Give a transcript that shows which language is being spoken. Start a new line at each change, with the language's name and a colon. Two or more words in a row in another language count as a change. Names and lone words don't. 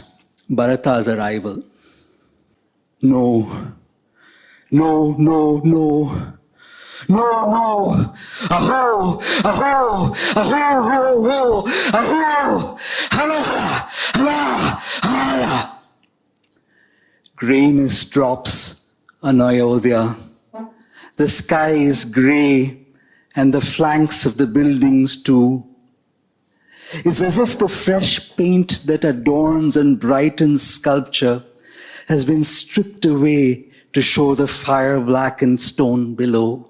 English: Bharata's arrival. No, no, no, no. No, no. Aho, aho, aho, aho, aho, hala, hala, hala. Grayness drops on Ayodhya. The sky is grey, and the flanks of the buildings too. It's as if the fresh paint that adorns and brightens sculpture has been stripped away to show the fire-blackened stone below.